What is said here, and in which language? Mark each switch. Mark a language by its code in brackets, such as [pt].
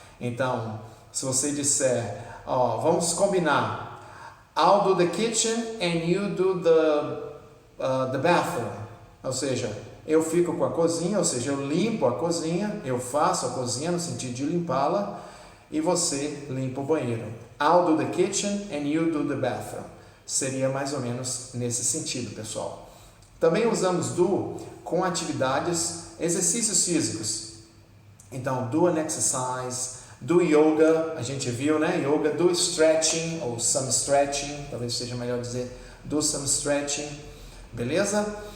[pt] Então, se você disser, vamos combinar, [en] I'll do the kitchen and you do [pt] the bathroom, ou seja, eu fico com a cozinha, ou seja, eu limpo a cozinha, eu faço a cozinha no sentido de limpá-la, e você limpa o banheiro. [en] I'll do the kitchen and you do the bathroom. [pt] Seria mais ou menos nesse sentido, pessoal. Também usamos do com atividades, exercícios físicos. Então, [en] do an exercise, do yoga, [pt] a gente viu, né? [en] Yoga, do stretching, ou some stretching, [pt] talvez seja melhor dizer [en] do some stretching, beleza?